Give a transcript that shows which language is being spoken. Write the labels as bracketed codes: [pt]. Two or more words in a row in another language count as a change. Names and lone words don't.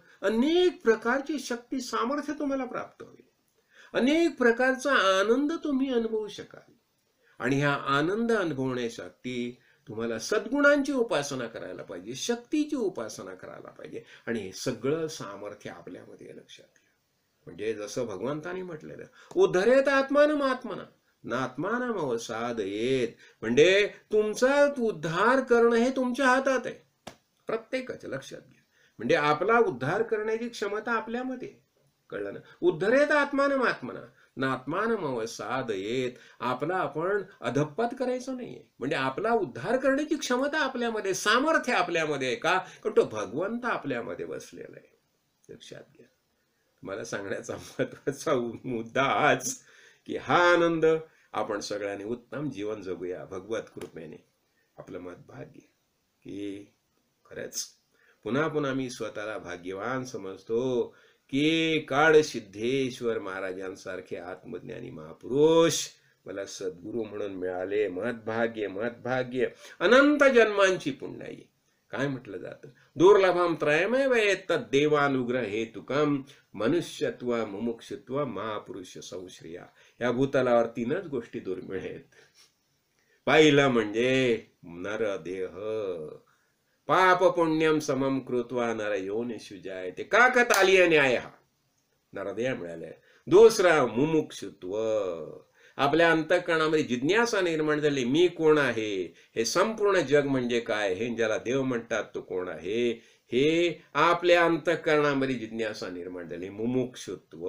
[mr] अनेक प्रकारची शक्ती सामर्थ्य तुम्हाला प्राप्त होईल, अनेक प्रकारचा आनंद तुम्ही अनुभवू शकाल. आणि ह्या आनंद अनुभवण्यासाठी तुम्हाला सद्गुणांची उपासना करायला पाहिजे, शक्तीची उपासना करायला पाहिजे, आणि हे सगळं सामर्थ्य आपल्यामध्ये. लक्षात घ्या, म्हणजे जसं भगवंतानी म्हटलेलं, [sa] उद्धरेत आत्मानं आत्मना नात्मानम अवसादयेत, [mr] म्हणजे तुमचा उद्धार करणं हे तुमच्या हातात आहे, प्रत्येकाच्या. लक्षात घ्या, म्हणजे आपला उद्धार करण्याची क्षमता आपल्यामध्ये, कळलं ना. [sa] उद्धरेत आत्मानम आत्मना नात्मानम अवसादयेत, [mr] आपला आपण अधप्पात करायचं नाहीये, म्हणजे आपला उद्धार करण्याची क्षमता आपल्यामध्ये, सामर्थ्य आपल्यामध्ये आहे. का? कारण तो भगवंत आपल्यामध्ये बसलेला आहे. लक्षात घ्या, मला सांगण्याचा महत्वाचा मुद्दा आज की हा आनंद आपण सगळ्यांनी उत्तम जीवन जगूया भगवत कृपेने. आपलं मत भाग्य की खरंच पुन्हा पुन्हा मी स्वतःला भाग्यवान समजतो की काळ सिद्धेश्वर महाराजांसारखे आत्मज्ञानी महापुरुष मला सद्गुरू म्हणून मिळाले. महत्भाग्य, महत्भाग्य, अनंत जन्मांची पुण्याई. काय म्हटलं जातं? [sa] दुर्लभम त्रयमेव एतत् देवानुग्रह हेतुकम मनुष्यत्व मुमुक्षुत्व महापुरुष संश्रिया. [mr] या भूतलावर 3च गोष्टी दुर्मिळ आहेत. पहिलं म्हणजे नरदेह, [sa] पाप पुण्यम समम कृत्वा नर योनिषु जायते, [mr] काकतालीय न्याय हा नरदेह मिळालाय. दुसरा मुमुक्षुत्व, आपल्या अंतःकरणामध्ये जिज्ञासा निर्माण झाली, मी कोण आहे, हे संपूर्ण जग म्हणजे काय, हे ज्याला देव म्हणतात तो कोण आहे, हे आपल्या अंतःकरणामध्ये जिज्ञासा निर्माण झाली, मुमुक्षुत्व.